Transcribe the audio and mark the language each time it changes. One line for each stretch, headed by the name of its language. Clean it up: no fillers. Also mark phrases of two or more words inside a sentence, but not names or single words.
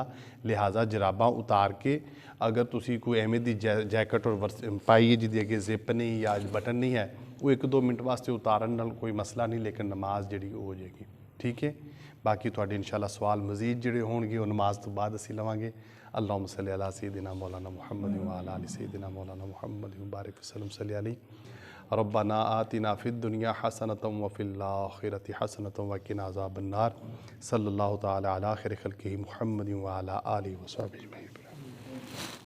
Punjabi: ਲਿਹਾਜ਼ਾ ਜਰਾਬਾਂ ਉਤਾਰ ਕੇ, ਅਗਰ ਤੁਸੀਂ ਕੋਈ ਐਵੇਂ ਦੀ ਜੈਕਟ ਔਰ ਪਾਈ ਹੈ ਜਿਹਦੀ ਅੱਗੇ ਜ਼ਿਪ ਨਹੀਂ ਜਾਂ ਬਟਨ ਨਹੀਂ ਹੈ, ਉਹ 1-2 ਮਿੰਟ ਵਾਸਤੇ ਉਤਾਰਨ ਨਾਲ ਕੋਈ ਮਸਲਾ ਨਹੀਂ, ਲੇਕਿਨ ਨਮਾਜ਼ ਜਿਹੜੀ ਉਹ ਹੋ ਜਾਏਗੀ। ਠੀਕ ਹੈ। ਬਾਕੀ ਤੁਹਾਡੇ ਇਨਸ਼ਾਅੱਲਾ ਸਵਾਲ ਮਜ਼ੀਦ ਜਿਹੜੇ ਹੋਣਗੇ ਉਹ ਨਮਾਜ਼ ਤੋਂ ਬਾਅਦ ਅਸੀਂ ਲਵਾਂਗੇ।
Arabic: اللهم صل على سيدنا مولانا محمد و على آل سيدنا مولانا محمد و بارك وسلم صل عليه ربنا آتنا في الدنيا حسنة و في الآخرة حسنة و قنا عذاب النار صلى الله تعالى على خير خلقه محمد و على آله و صحبه أجمعين.